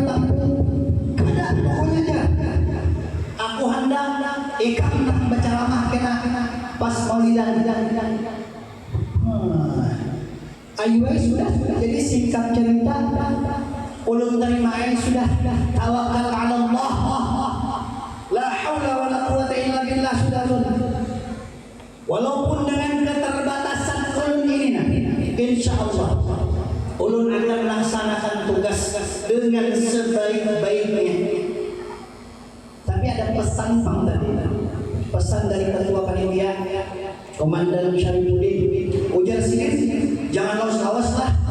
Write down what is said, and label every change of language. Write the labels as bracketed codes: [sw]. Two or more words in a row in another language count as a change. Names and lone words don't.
[bjn] Kada pokoknya aja. Aku hendak ikam berceramah kena pas maulidan. Ayo sudah jadi singkat cerita ulun terima sudah tawakal [ar] على الله لا حول ولا قوة إلا بالله [bjn] sudah walaupun dengan keterbatasan ulun ini insyaallah ulun akan melaksanakan tugas dengan sebaik-baiknya. Tapi ada pesan tadi, pesan dari ketua panitia Komandan Syarifuddin ujar sini jangan lawas-lawas lah.